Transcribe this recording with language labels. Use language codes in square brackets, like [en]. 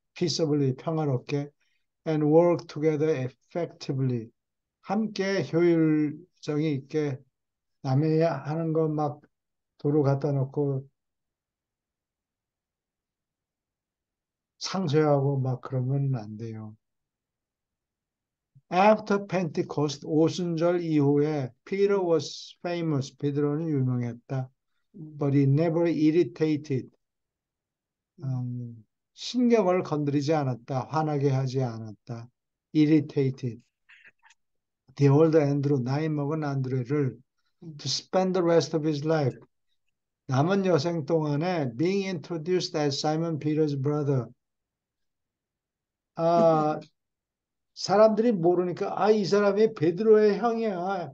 [ko] peaceably 평화롭게 [en] and work together effectively [ko] 함께 효율성이 있게 남의 하는 거 막 도로 갖다 놓고 상쇄하고 막 그러면 안 돼요. [en] After Pentecost, [ko] 오순절 이후에 [en] Peter was famous. [ko] 베드로는 유명했다. [en] But he never irritated. [ko] 신경을 건드리지 않았다. 화나게 하지 않았다. Irritated. [en] The old Andrew, [ko] 나이 먹은 안드레를 [en] to spend the rest of his life. [ko] 남은 여생 동안에 [en] being introduced as Simon Peter's brother. [ko] 사람들이 모르니까 이 사람이 베드로의 형이야.